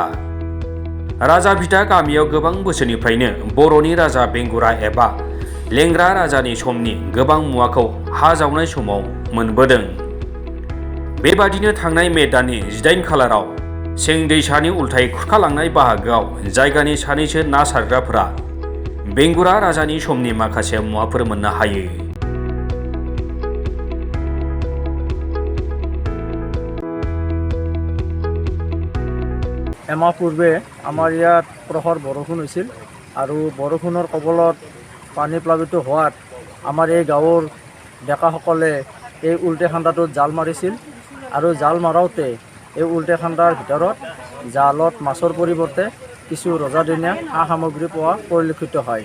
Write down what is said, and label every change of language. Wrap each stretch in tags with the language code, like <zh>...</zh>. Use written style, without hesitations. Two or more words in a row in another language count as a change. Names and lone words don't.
<brx>राजा बिथा गामियाव गोबां बोसोरनिफ्रायनो बर'नि राजा बेंगुरा एबा लेंग्रा राजानि समनि गोबां मुवाखौ हा जावनाय समाव मोनबोदों। बेबादिनो थांनाय मे दाननि 18 खालाराव सें दैसानि उल्थायै खुरखालांनाय बाहागोआव जायगानि सानैसो ना सारग्राफोरा बेंगुरा राजानि समनि माखासे मुवाफोर मोननो हायो।</brx> <as>এমাহ পূৰ্বে আমাৰ ইয়াত প্ৰখৰ বৰষুণ হৈছিল আৰু বৰষুণৰ কবলত পানী প্লাবিত হোৱাত আমাৰ এই গাঁৱৰ ডেকাসকলে এই উল্টে খান্দাটোত জাল মাৰিছিল আৰু জাল মাৰোঁতে এই উল্টে খান্দাৰ ভিতৰত জালত মাছৰ পৰিৱৰ্তে কিছু ৰজাদিনীয়া সা সামগ্ৰী পোৱা পৰিলক্ষিত হয়।</as>